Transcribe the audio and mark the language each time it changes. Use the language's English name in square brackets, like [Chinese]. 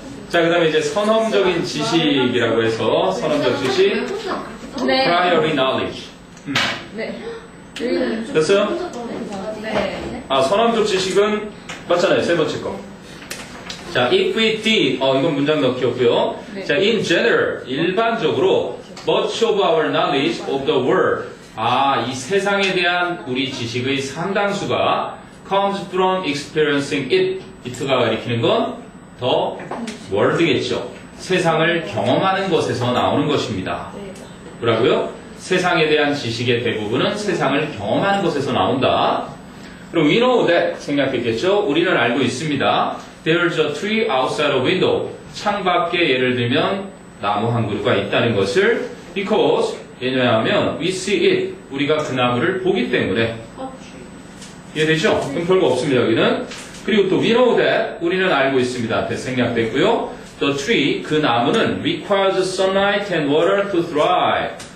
[Korean] 자, 그 다음에 이제 선험적인 지식이라고 해서 선험적 지식, 네. [English] prior knowledge. [Korean] 네. 됐어요? 네. 아, 선험적 지식은 맞잖아요. 세 번째 거. 자, [English] if we did, [Korean] 이건 문장 넣기였고요. 네. [English] 자, in general, 일반적으로 much of our knowledge of the world. [Korean] 이 세상에 대한 우리 지식의 상당수가 [English] comes from experiencing it. [Korean] it가 가리키는 건 the world겠죠. 세상을 경험하는 것에서 나오는 것입니다. 뭐라고요? 세상에 대한 지식의 대부분은 세상을 경험하는 것에서 나온다. 그럼 [English] we know that [Korean] 생각했겠죠? 우리는 알고 있습니다. [English] There's a tree outside a window. [Korean] 창밖에 예를 들면 나무 한 그루가 있다는 것을 because 왜냐하면 [English] we see it. [Korean] 우리가 그 나무를 보기 때문에. 이해되죠? 그럼 별거 없습니다. 여기는. 그리고 또 [English] we know that [Korean] 우리는 알고 있습니다. 생략됐고요. [English] The tree [Korean] 그 나무는 [English] requires sunlight and water to thrive.